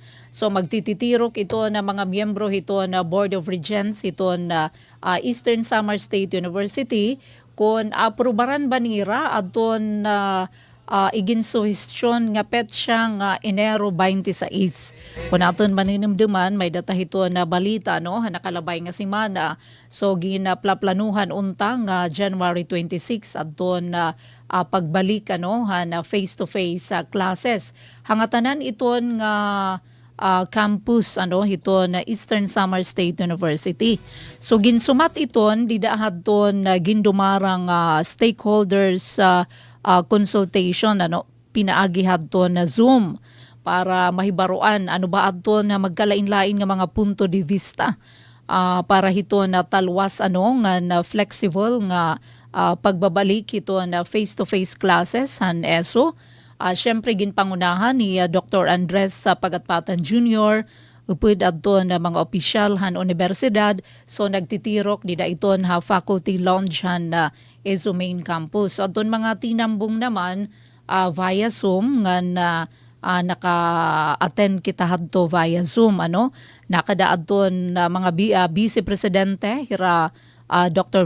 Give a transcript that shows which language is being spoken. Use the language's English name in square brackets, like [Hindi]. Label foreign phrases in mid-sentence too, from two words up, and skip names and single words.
[Waray] So magtititirok ito na mga miyembro hiton Board of Regents hiton Eastern Samar State University kon aprobaran ba nira adton iginsuhestyon nga petsa nga Enero 26. Kung natin maninimduman, may data hito na balita nakalabay nga simana. So ginaplaplanuhan unta nga January 26 adton pagbalik na [English] face-to-face classes. [Waray] Hangatanan iton nga campus hito na Eastern Samar State University. So ginsumat iton didahadton gindumarang stakeholders consultation pinaagi hadton na Zoom para mahibaruan ba adton na magkalain-lain nga mga [Spanish] punto de vista [Waray] para hito na talwas nga na flexible nga pagbabalik hito na [English] face-to-face classes [Waray] han ESO. Siyempre ginpangunahan ni Dr. Andres Pagatpatan Jr., upod adton na mga opisyal han universidad. So nagtitirok dida iton ha faculty lounge han na ESO main campus. So adton mga tinambong naman [English] via Zoom [Waray] nga na naka-attend kita hadto [English] via Zoom [Waray] nakadaadton mga Vice Presidente hira Dr.